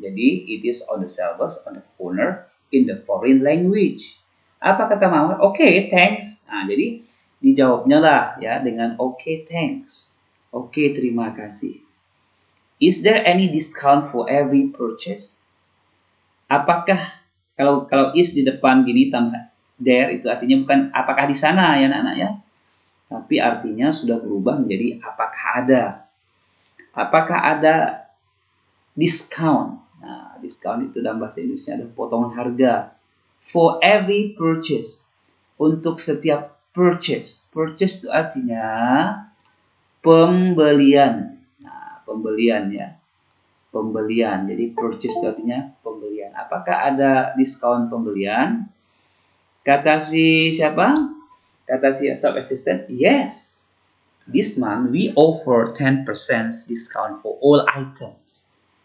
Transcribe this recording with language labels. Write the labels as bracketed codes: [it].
[en] Jadi it is on the shelves on the corner in the foreign language. [id] Apa kata Mawar? [en] Okay, thanks. [id] Jadi dijawabnya lah ya dengan [en] okay, thanks. [id] Oke, terima kasih. [en] Is there any discount for every purchase? [id] Apakah kalau is di depan gini tambah there itu artinya bukan apakah di sana ya anak-anak ya. Tapi artinya sudah berubah menjadi apakah ada. Apakah ada discount? Discount itu dalam bahasa Indonesia ada potongan harga. [en] For every purchase. [id] Untuk setiap purchase. Purchase itu artinya pembelian. Pembelian ya. Pembelian. Jadi purchase itu artinya pembelian. Apakah ada diskon pembelian? Kata si siapa? Kata si shop assistant, yes. [en] This month we offer 10% discount for all items.